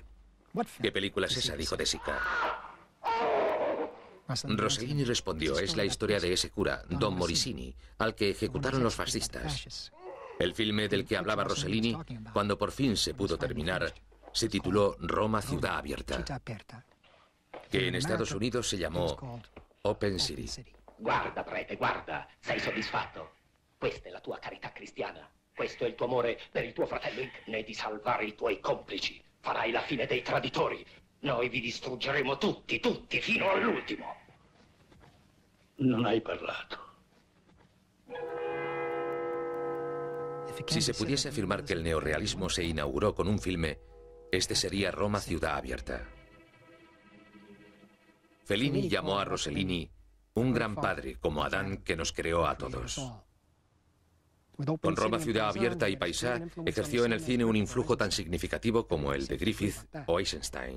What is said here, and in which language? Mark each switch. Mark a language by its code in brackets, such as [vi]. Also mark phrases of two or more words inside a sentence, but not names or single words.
[es] ¿Qué película es esa?, dijo De Sica. Rossellini respondió, es la historia de ese cura, Don Morosini, al que ejecutaron los fascistas. El filme del que hablaba Rossellini, cuando por fin se pudo terminar, se tituló Roma ciudad abierta, que en Estados Unidos se llamó Open City. [it] Guarda, prete, guarda, sei soddisfatto? Questa è la tua carità cristiana. Questo è il tuo amore per il tuo fratello né di salvare i tuoi complici. Farai la fine dei traditori. Noi vi distruggeremo tutti, tutti, fino all'ultimo. Non hai parlato. [es] Si se pudiese afirmar que el neorrealismo se inauguró con un filme, este sería Roma ciudad abierta. Fellini llamó a Rossellini un gran padre, como Adán, que nos creó a todos. Con Roma ciudad abierta y Paisà ejerció en el cine un influjo tan significativo como el de Griffith o Eisenstein.